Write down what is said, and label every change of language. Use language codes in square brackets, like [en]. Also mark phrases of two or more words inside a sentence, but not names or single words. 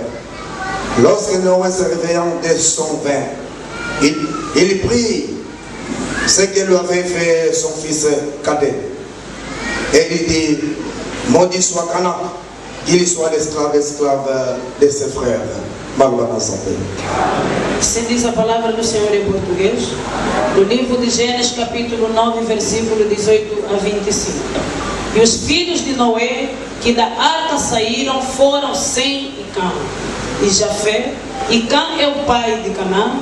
[fr] Lorsque Noé se réveillant de son vin, il prit ce que lui avait fait son fils cadet. Et il dit, maudit soit Canaan, qu'il soit l'esclave de ses frères. [pt] Assim diz a palavra do Senhor em português, no livro de Gênesis capítulo 9, versículo 18 a 25. E os filhos de Noé, que da arca saíram, foram Sem e Cã, e Jafé, e Cã é o pai de Canaã.